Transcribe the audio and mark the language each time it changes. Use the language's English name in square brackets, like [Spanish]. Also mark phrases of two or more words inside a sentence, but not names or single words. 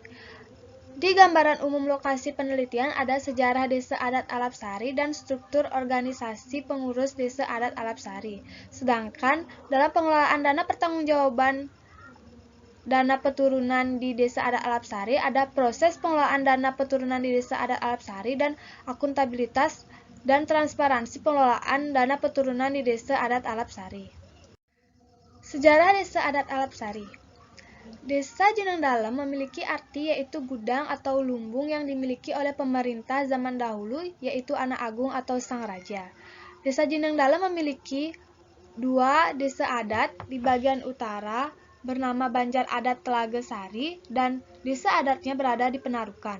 [Indonesian] Di gambaran umum lokasi penelitian ada sejarah Desa Adat Alapsari dan struktur organisasi pengurus Desa Adat Alapsari. Sedangkan dalam pengelolaan dana pertanggungjawaban dana peturunan di Desa Adat Alapsari ada proses pengelolaan dana peturunan di Desa Adat Alapsari dan akuntabilitas dan transparansi pengelolaan dana peturunan di Desa Adat Alapsari. Sejarah Desa Adat Alapsari. Desa Jeneng Dalem memiliki arti yaitu gudang atau lumbung yang dimiliki oleh pemerintah zaman dahulu yaitu Anak Agung atau Sang Raja. Desa Jeneng Dalem memiliki 2 desa adat di bagian utara bernama Banjar Adat Telaga Sari dan desa adatnya berada di Penarukan.